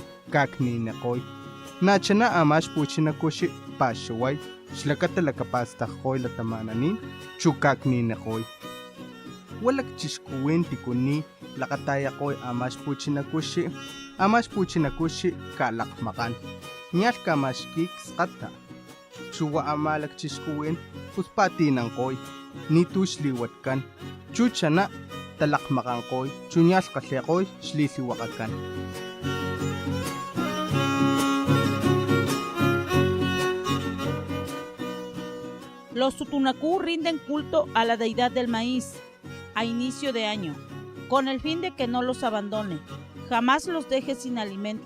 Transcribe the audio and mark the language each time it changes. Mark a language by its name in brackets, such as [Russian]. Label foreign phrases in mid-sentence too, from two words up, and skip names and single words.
[Papantla Totonac] kakninekoy nachana amash puchinakushi paxaway xlakata lakapastakoy latamananin chukakninekoy walak chishkuwin tikuni lakatayakoy amash puchinakushi kalakmakan ñal kamashki kskata chuwa amalak chishkuwin puspatinankoy nituxliwatkan chuchana talakmakankoy chuñal kallekoy xliliwakakan. [Spanish] Los Tutunacú rinden culto a la deidad del maíz a inicio de año, con el fin de que no los abandone, jamás los deje sin alimento.